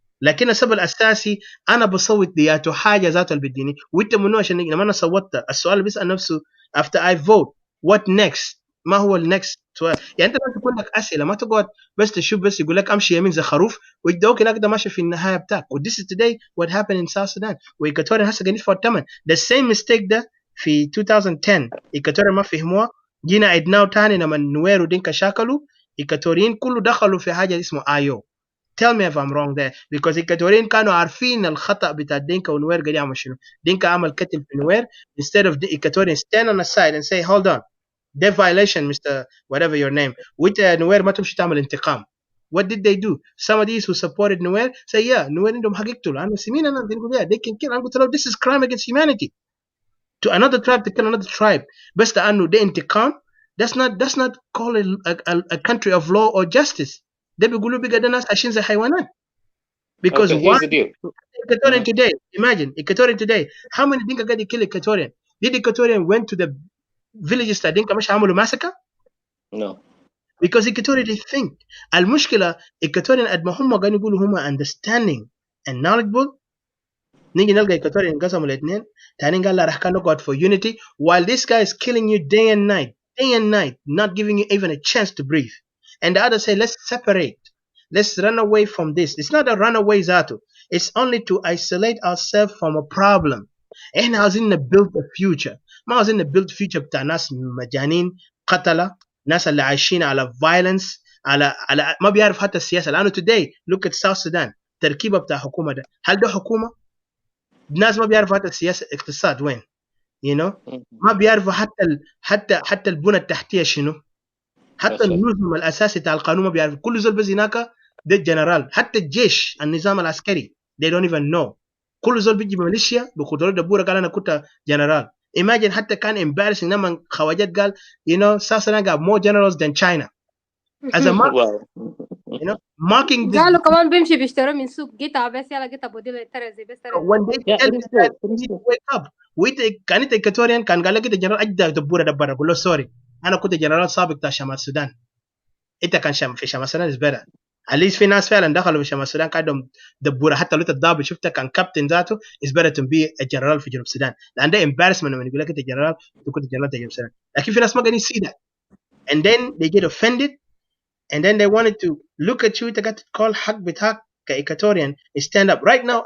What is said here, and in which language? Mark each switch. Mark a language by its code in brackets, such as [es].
[ar] لكن السبب الأساسي أنا بصوت دياته حاجة ذاته اللي بديني وأنت منو عشان لما أنا صوتت السؤال اللي بيسأل نفسه [en] after I vote what next؟ [ar] ما هو النكست سؤال؟ يعني أنت لازم تكون لك أسئلة ما تقعد بس تشوف بس يقول لك أمشي يمين زي خروف ويدوك هناك ده ماشي في النهاية بتاعك. [en] This is today what happened in South Sudan [ar] وإيكاتوريا هسه قاعدين في الثمن. [en] The same mistake [ar] ده في 2010 إيكاتوريا ما فهموها جينا عدناه تاني لما نوير ودينكا شاكلوا إيكاتوريين كله دخلوا في حاجة اسمه آيو. [en] Tell me if I'm wrong there because [ar] إيكاتوريين كانوا عارفين الخطأ بتاع دينكا ونوير قاعد يعمل شنو. دينكا عمل قتل في نوير [en] instead of the Equatorian stand on the side and say hold on that violation Mr. whatever your name [ar] وانت نوير ما تمشي تعمل انتقام. [en] What did they do? Some of these who supported Nuer say yeah [ar] نوير عندهم حق يقتلوا. أنا سمين أنا بنقول [en] yeah they can kill. [ar] أنا قلت له [en] this is crime against humanity. To another tribe to kill another tribe [ar] بس لأنه ده انتقام. [en] That's not called a country of law or justice. [ar] ده بيقولوا بقى ده ناس عايشين زي حيوانات. [en] Because okay, here's the deal. Equatorian today, imagine Equatorian today. How many Dinka got kill Equatorian? Did Equatorian went to the villages that Dinka [ar] مش عملوا [en] massacre? No. Because Equatorian they think. [ar] المشكلة Equatorian قد ما هم قاعدين يقولوا هم [en] understanding and knowledgeable. [ar] نيجي نلقى Equatorian انقسموا الاثنين. تاني قال لا راح كان نقعد [en] for unity while this guy is killing you day and night, not giving you even a chance to breathe. And the other say let's separate. Let's run away from this. It's not a runaway zato. It's only to isolate ourselves from a problem. [ar] احنا عاوزين [en] build a future. [ar] ما عاوزين [en] build future [ar] بتاع ناس مجانين قتلة ناس اللي عايشين على violence على ما بيعرف حتى السياسة. لأنه [en] today look at South Sudan [ar] تركيبة بتاع حكومة ده. هل ده حكومة؟ الناس ما بيعرفوا حتى السياسة اقتصاد وين. ما بيعرفوا حتى البنى التحتية شنو. حتى النظم الأساسي بتاع القانون ما بيعرفوا. كل زول بس هناك ده الجنرال. حتى الجيش النظام العسكري [en] they don't even know. [ar] كل زول بيجي بميليشيا بقدرات دبورة قال أنا كنت جنرال. [en] Imagine [ar] حتى كان [en] embarrassing [ar] لما خواجات قال [en] South Sudan got more generals than China. As a mark, marking this. [ar] قالوا كمان بيمشي بيشتروا من سوق قطع بس يلا قطع بديل ترزي بس ترزي. [en] When they tell you that you need to wake up. [ar] كان انت Equatorian كان قال لك انت جنرال اجدى دبورة دبارة قول له سوري أنا كنت جنرال سابق بتاع شمال السودان. انت كان في شمال السودان [en] is better. at least [ar] في ناس فعلا دخلوا في شمال السودان قاعدهم دبوره حتى لو الضابط شفته كان كابتن ذاته [en] is better to be a general [ar] في جنوب السودان لان ده embarrassment لما يقول لك انت جنرال تكون جنرال في جنوب السودان لكن في ناس ما قاعدين [en] see that and then they get offended and then they wanted to look at you [ar] انت قاعد تقول حق بتاعك كإيكاتوريان [en] stand up right now.